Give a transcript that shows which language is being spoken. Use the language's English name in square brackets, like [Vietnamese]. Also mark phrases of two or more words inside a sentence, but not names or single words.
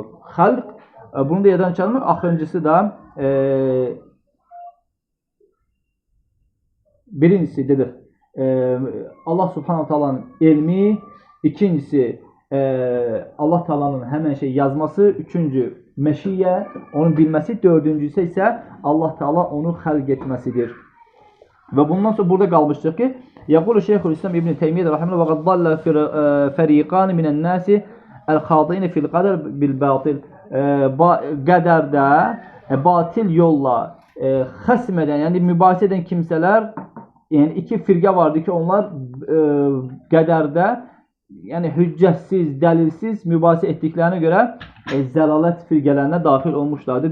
[Azerbaijani] Xəlq, bunu da yerdən çıxarmır. Axırıncısı da birincisi dedik, Allah [Arabic] سبحانه تعالى [Azerbaijani] elmi, ikincisi Allah Ta'ala'nın həmən şey yazması, üçüncü məşiyyə, onun bilməsi, dördüncüsü isə Allah Ta'ala onu xəlq etməsidir. Və bundan sonra burada qalmışdıq ki, [Arabic] يقول شيخ الإسلام ابن تيمية رحمه الله وقد ضل فريقان من الناس الخائضين في القدر بالباطل. [Azerbaijani] Qədərdə batil yolla xəsm edən, yəni mübahisə edən kimsələr, yəni iki firqə vardı ki, onlar qədərdə yəni hüccətsiz, dəlilsiz mübahisə etdiklərinə görə zəlalət firqələrinə daxil olmuşlardır.